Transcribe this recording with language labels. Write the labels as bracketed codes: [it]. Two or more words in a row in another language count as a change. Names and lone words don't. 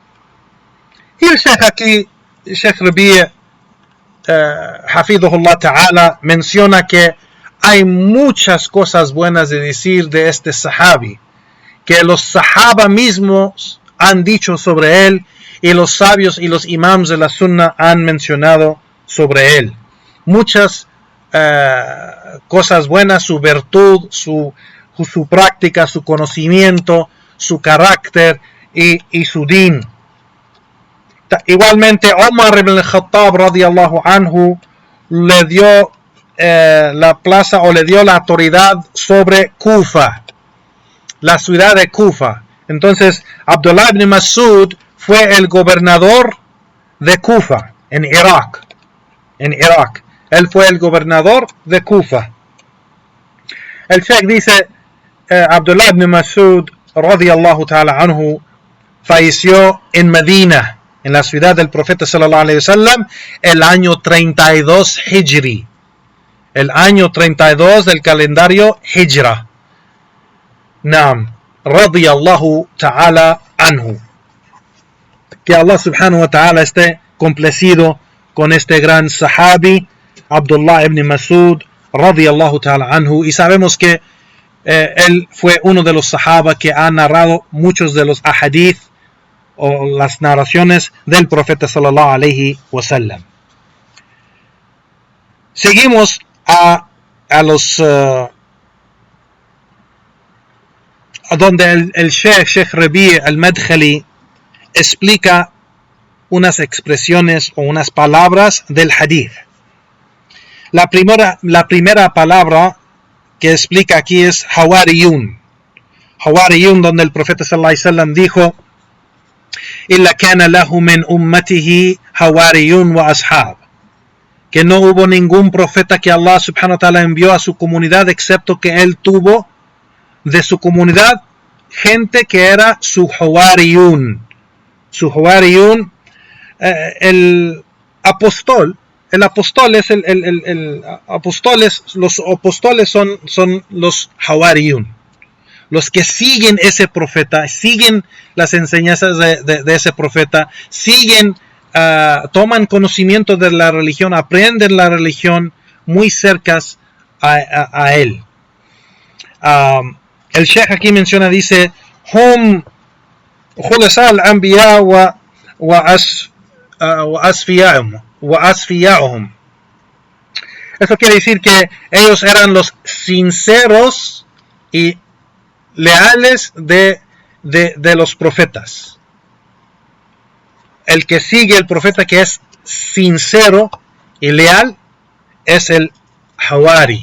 [es] Y el Sheikh aquí, [ar] الشيخ ربيع حفظه الله تعالى, [es] menciona que hay muchas cosas buenas de decir de este sahabi, que los sahaba mismos han dicho sobre él y los sabios y los imams de la sunna han mencionado sobre él. Muchas cosas buenas, su virtud, su práctica, su conocimiento, su carácter y su din. Igualmente Omar ibn al-Khattab [ar] رضي الله عنه [es] le dio la plaza o le dio la autoridad sobre Kufa, la ciudad de Kufa. Entonces Abdullah ibn Mas'ud fue el gobernador de Kufa en Irak. Él fue el gobernador de Kufa. El Sheikh dice Abdullah ibn Mas'ud [ar] رضي الله تعالى عنه [es] falleció en Medina, en la ciudad del profeta [ar] صلى الله عليه وسلم, [es] el año 32 Hijri, el año 32 del calendario Hijra. [ar] نعم، رضي الله تعالى عنه. [es] Que Allah [ar] سبحانه وتعالى [es] esté complacido con este gran sahabi Abdullah ibn Mas'ud [ar] رضي الله تعالى عنه. [es] Y sabemos que él fue uno de los sahaba que ha narrado muchos de los ahadith o las narraciones del profeta [ar] صلى الله عليه وسلم. [es] Seguimos a los donde el Sheikh Rabi' al-Madkhali explica unas expresiones o unas palabras del hadith. La primera palabra que explica aquí es hawariyun. Hawariyun, donde el profeta [ar] صلى الله عليه وسلم [es] dijo: [ar] إلا كان له من أمته حواريون وأصحاب. [es] Que no hubo ningún profeta que Allah [ar] سبحانه وتعالى [es] envió a su comunidad excepto que él tuvo de su comunidad gente que era su hawariyun. Su hawariyun, el apóstol es los apóstoles son los hawariyun, los que siguen ese profeta, siguen las enseñanzas de ese profeta, siguen, toman conocimiento de la religión, aprenden la religión muy cercas a él. El Sheikh aquí menciona, dice: [ar] هم خلاصة الأنبياء وأصفياؤهم. [es] Eso quiere decir que ellos eran los sinceros y leales de los profetas. El que sigue el profeta, que es sincero y leal, es el hawari.